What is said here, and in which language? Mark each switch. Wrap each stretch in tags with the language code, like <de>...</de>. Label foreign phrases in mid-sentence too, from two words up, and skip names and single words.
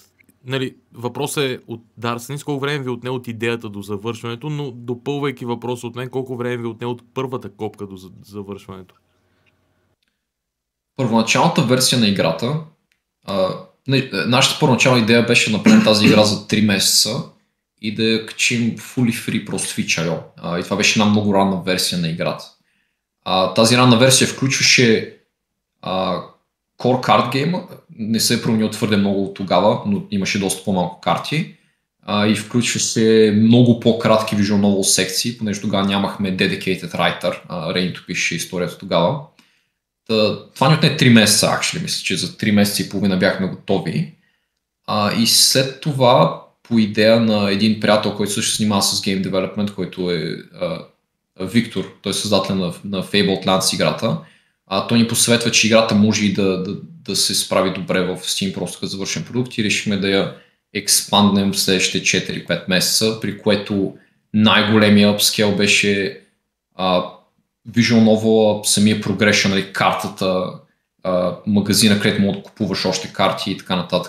<bg>Нали, въпросът е от Дарсенис, колко време ви отне от идеята до завършването, но допълвайки въпроса от мен, колко време ви отне от първата копка до завършването? Първоначалната версия на играта, нашата първоначална идея беше да направим тази игра за 3 месеца и да я качим</bg> <en>fully free,</en> <bg>просто в itch.io. И това беше една много ранна версия на играта. Тази ранна версия включваше</bg> <en>Core Card Game,</en> <bg>не се е променил твърде много от тогава, но имаше доста по-малко карти. И включваше много по-кратки</bg> <en>visual novel</en> <bg>секции, понеже тогава нямахме</bg> <en>dedicated writer,</en> <bg>Рението пише историята тогава. Това ни отне 3 месеца, actually, мисля, че за 3 месеца и половина бяхме готови. И след това, по идея на един приятел, който също се занимава с</bg> <en>Game Development,</en> <bg>който е Виктор, той е създател на Fabled Lands играта, той ни посъветва, че играта може и да се справи добре в Steam, просто като завършен продукт и решихме да я експанднем в следващите 4-5 месеца, при което най-големия upscale беше</bg> <en>Visual Novel,</en> <bg>самия progression, нали, картата, магазина, където мога да купуваш още карти и така нататък.</bg>